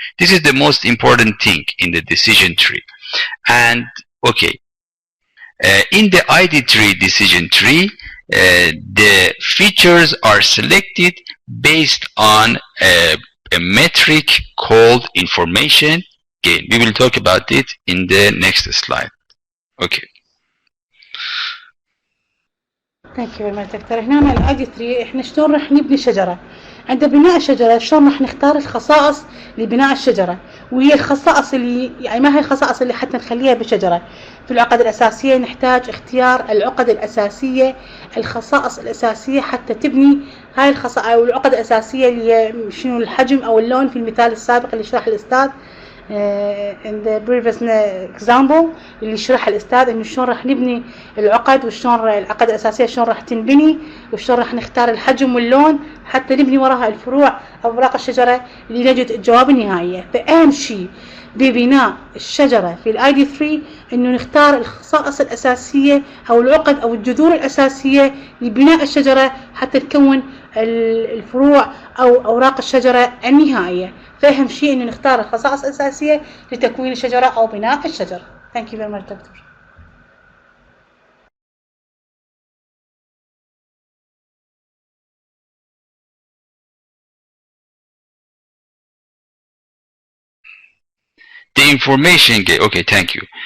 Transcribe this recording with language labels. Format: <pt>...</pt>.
<en>This is the most important thing in the decision tree. And okay, in the ID tree decision tree, the features are selected based on a metric called information gain. We will talk about it in the next slide. Okay. Thank you doctor.</en> <ar>هنا مع الاي دي 3 احنا شلون راح نبني شجره؟ عند بناء الشجره شلون راح نختار الخصائص لبناء الشجره، وهي الخصائص اللي يعني ما هي الخصائص اللي حتى نخليها بالشجره. في العقد الاساسيه نحتاج اختيار العقد الاساسيه، الخصائص الاساسيه حتى تبني هاي الخصائص او العقد الاساسيه اللي هي شنو الحجم او اللون في المثال السابق اللي شرح الاستاذ</ar> <en>in the previous example</en> <ar>اللي شرح الأستاذ إنه شلون راح نبني العقد وشلون العقد الأساسية شلون راح تنبني وشلون راح نختار الحجم واللون حتى نبني وراها الفروع أو أوراق الشجرة اللي نجد الجواب النهائية. فأهم شيء ببناء الشجرة في الاي دي 3 إنه نختار الخصائص الأساسية أو العقد أو الجذور الأساسية لبناء الشجرة حتى تكون الفروع أو أوراق الشجرة النهائية. فأهم شيء إنه نختار الخصائص الأساسية لتكوين الشجرة أو بناء الشجر.</ar> <en>Thank you very much, Doctor. The information gain. Okay, thank you.</en>